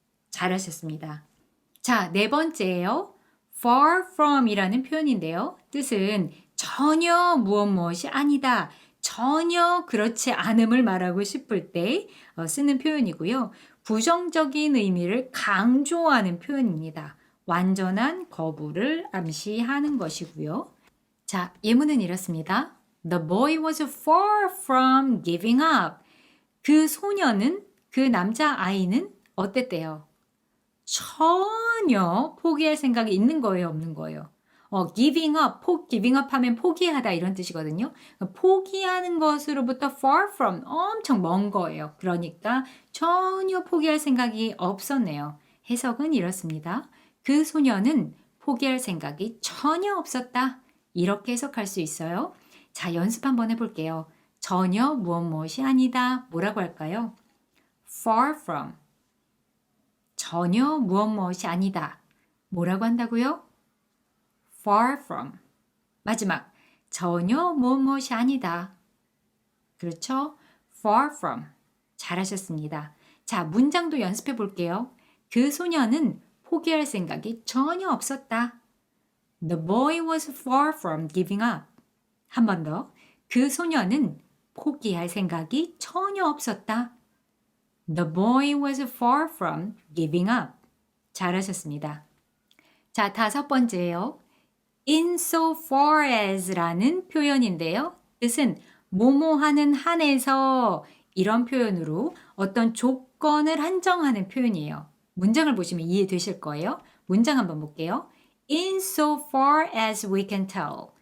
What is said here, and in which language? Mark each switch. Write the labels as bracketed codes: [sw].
[ko] 잘하셨습니다. 자, 네 번째예요. [en] far from [ko] 이라는 표현인데요. 뜻은 전혀 무엇이 아니다. 전혀 그렇지 않음을 말하고 싶을 때 쓰는 표현이고요. 부정적인 의미를 강조하는 표현입니다. 완전한 거부를 암시하는 것이고요. 자, 예문은 이렇습니다. [en] The boy was far from giving up. [ko] 그 소녀는, 그 남자아이는 어땠대요? 전혀 포기할 생각이 있는 거예요, 없는 거예요? [en] giving up, giving up [ko] 하면 포기하다 이런 뜻이거든요. 포기하는 것으로부터 [en] far from, [ko] 엄청 먼 거예요. 그러니까 전혀 포기할 생각이 없었네요. 해석은 이렇습니다. 그 소녀는 포기할 생각이 전혀 없었다. 이렇게 해석할 수 있어요. 자, 연습 한번 해볼게요. 전혀 무엇이 아니다. 뭐라고 할까요? [en] far from. [ko] 전혀 무엇이 아니다. 뭐라고 한다고요? [en] far from. [ko] 마지막. 전혀 무엇이 아니다. 그렇죠? [en] far from. [ko] 잘하셨습니다. 자, 문장도 연습해 볼게요. 그 소녀는 포기할 생각이 전혀 없었다. [en] The boy was far from giving up. [ko] 한 번 더. 그 소녀는 포기할 생각이 전혀 없었다. [en] The boy was far from giving up. [ko] 잘하셨습니다. 자, 다섯 번째예요. [en] insofar as [ko] 라는 표현인데요. 뜻은 뭐뭐하는 한에서 이런 표현으로 어떤 조건을 한정하는 표현이에요. 문장을 보시면 이해되실 거예요. 문장 한번 볼게요. [en] insofar as we can tell.